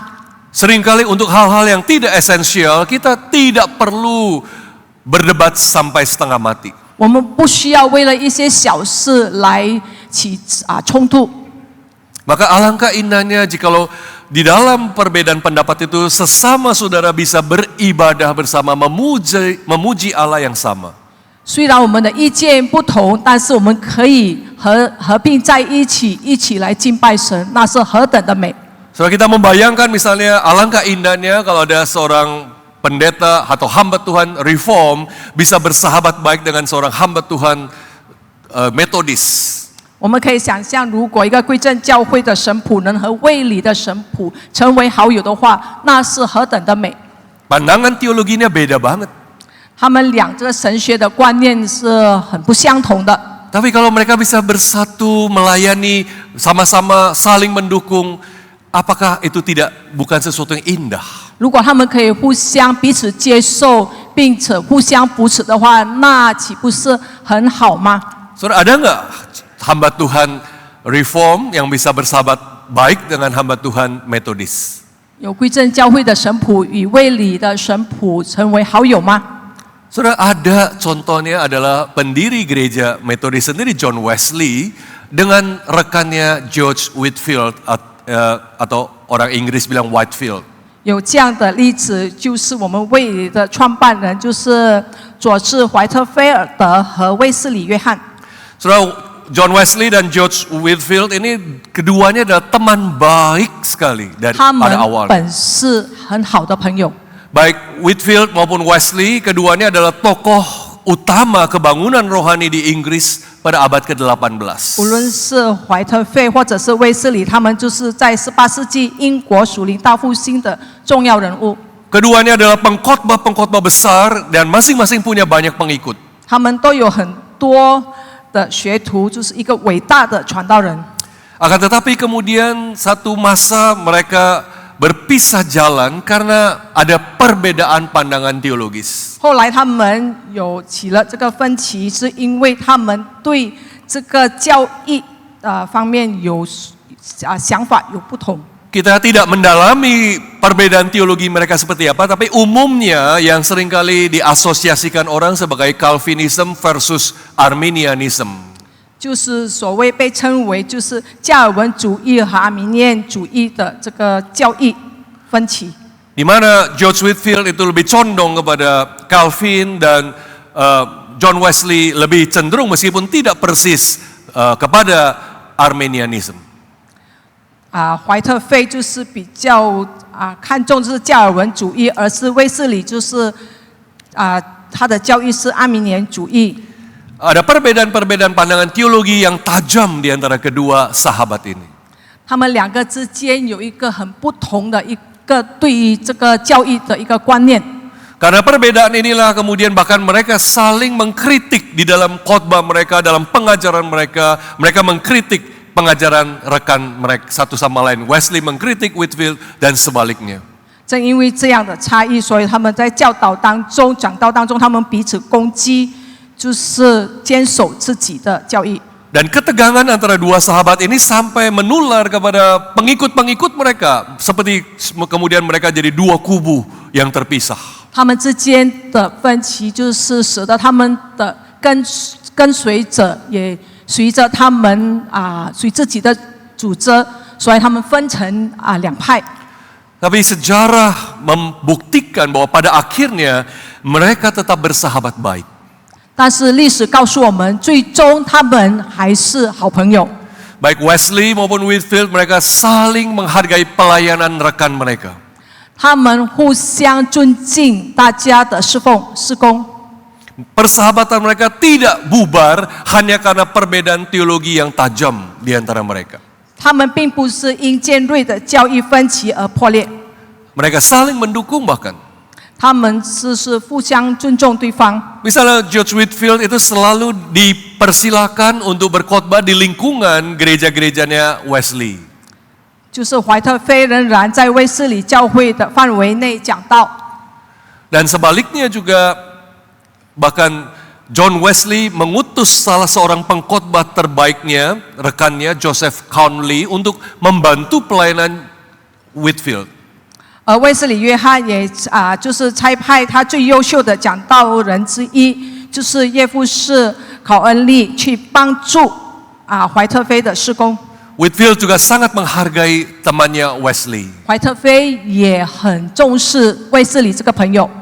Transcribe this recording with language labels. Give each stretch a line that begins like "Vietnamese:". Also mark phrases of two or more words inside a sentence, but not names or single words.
Indonesian: Seringkali untuk hal-hal yang tidak esensial kita tidak perlu berdebat sampai setengah mati.
Chinese: 我们不需要为了一些小事来起冲突。
Indonesian: Maka alangkah indahnya jikalau di dalam perbedaan pendapat itu sesama saudara bisa beribadah bersama memuji Allah yang sama.
Chinese: 虽然我们的意见不同，但是我们可以合并在一起，一起来敬拜神，那是何等的美！
Indonesian: Saudara, kita membayangkan misalnya alangkah indahnya kalau ada seorang pendeta atau hamba Tuhan reform bisa bersahabat baik dengan seorang hamba Tuhan Metodis.
Chinese: 我们可以想象，如果一个归正教会的神父能和卫理的神父成为好友的话，那是何等的美！
Indonesian: Pandangan teologinya beda banget.
Chinese: 他们俩这个神学的观念是很不相同的。
Indonesian: Tapi kalau mereka bisa bersatu, melayani, sama-sama saling mendukung, apakah itu bukan sesuatu yang indah?
Chinese: 如果他们可以互相彼此接受，并且互相扶持的话，那岂不是很好吗？
Indonesian: Saudara, ada nggak hamba Tuhan reform yang bisa bersahabat baik dengan hamba Tuhan Metodis?
Chinese: 有归正教会的神父与卫理的神父成为好友吗？
Indonesian: Saudara, ada contohnya adalah pendiri gereja Metodis sendiri John Wesley dengan rekannya George Whitefield atau orang Inggris bilang Whitefield.
Chinese: 有这样的例子，就是我们卫理的创办人，就是佐治怀特菲尔德和卫斯理约翰。
Indonesian: Saudara, John Wesley dan George Whitefield ini keduanya adalah teman baik sekali dari
Chinese: 他们
Indonesian: pada awal.
Chinese: 本是很好的朋友。
Indonesian: Baik Whitefield maupun Wesley, keduanya adalah tokoh utama kebangunan rohani di Inggris pada abad ke-18.
Chinese: 无论是怀特费或者是卫斯理，他们就是在18世纪英国属灵大复兴的重要人物。
Indonesian: Keduanya adalah pengkhotbah-pengkhotbah besar dan masing-masing punya banyak pengikut.
Chinese: 他们都有很多的学徒，就是一个伟大的传道人。
Indonesian: Akan tetapi kemudian satu masa mereka berpisah jalan karena ada perbedaan pandangan teologis.
Chinese: 后来他们有起了这个分歧，是因为他们对这个教义方面有想法有不同。
Indonesian: Kita tidak mendalami perbedaan teologi mereka seperti apa, tapi umumnya yang seringkali diasosiasikan orang sebagai
English: Calvinism versus Arminianism.
Chinese: 就是所谓被称为就是加尔文主义和阿明念主义的这个教义分歧。
Indonesian: Di mana George Whitefield itu lebih condong kepada Calvin dan John Wesley lebih cenderung meskipun tidak persis kepada Arminianism.
Chinese: 怀特费就是比较看重就是加尔文主义，而是卫斯理就是他的教义是阿明年主义。
Indonesian: Ada perbedaan-perbedaan pandangan teologi yang tajam di antara kedua sahabat ini.
Chinese: 他们两个之间有一个很不同的一个对于这个教义的一个观念。
Indonesian: Karena perbedaan inilah kemudian bahkan mereka saling mengkritik di dalam khotbah mereka, dalam pengajaran mereka. Mereka mengkritik pengajaran rekan mereka satu sama lain. Wesley mengkritik Whitefield dan sebaliknya.
Chinese: 正因为这样的差异，所以他们在教导当中、讲道当中，他们彼此攻击，就是坚守自己的教义。
Indonesian: Dan ketegangan antara dua sahabat ini sampai menular kepada pengikut-pengikut mereka. Seperti kemudian mereka jadi dua kubu yang terpisah.
Chinese: 他们之间的分歧，就是使得他们的跟随者也随着他们随自己的主张，所以他们分成两派。
Indonesian: Tapi sejarah membuktikan bahwa pada akhirnya mereka tetap bersahabat baik.
Chinese: 但是历史告诉我们，最终他们还是好朋友。
Indonesian: Baik Wesley maupun Whitefield, mereka saling menghargai pelayanan rekan mereka.
Chinese: 他们互相尊敬大家的侍工。
Indonesian: Persahabatan mereka tidak bubar hanya karena perbedaan teologi yang tajam di antara mereka.
Chinese: 他们并不是因尖锐的教义分歧而破裂，
Indonesian: Mereka saling mendukung bahkan.
Chinese: 他们是互相尊重对方。
Indonesian: Misalnya George Whitefield itu selalu dipersilakan untuk berkhotbah di lingkungan gereja-gerejanya Wesley.
Chinese: 就是怀特菲仍然在卫斯理教会的范围内讲道，
Indonesian: Dan sebaliknya juga bahkan John Wesley mengutus salah seorang pengkhotbah terbaiknya, rekannya Joseph Conley untuk membantu pelayanan Whitefield.
Chinese: 而卫斯理约翰也就是差派他最优秀的讲道人之一，就是叶夫士考恩利去帮助怀特菲的事工。
Indonesian: Whitefield juga sangat menghargai temannya Wesley.
Chinese: 怀特菲也很重视卫斯理这个朋友。